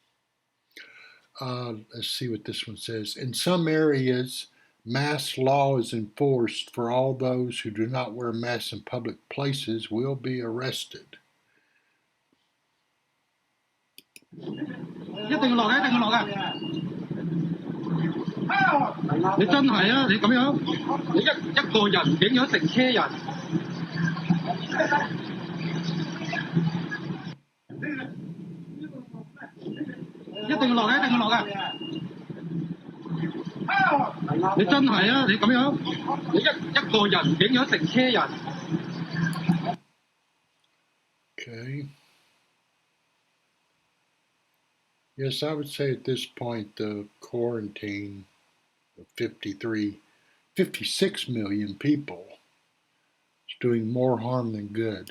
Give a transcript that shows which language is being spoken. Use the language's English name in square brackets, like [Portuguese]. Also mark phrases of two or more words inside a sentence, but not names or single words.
[English] Let's see what this one says. In some areas, mask law is enforced for all those who do not wear masks in public places will be arrested. [Cantonese] 一定要落嘅，一定要落嘅。你真係啊！你咁樣，你一個人影響成車人。定落嘅，一定要落嘅。你真係啊！你咁樣，你一個人影響成車人。 [English] Okay. Yes, I would say at this point the quarantine of 56 million people is doing more harm than good.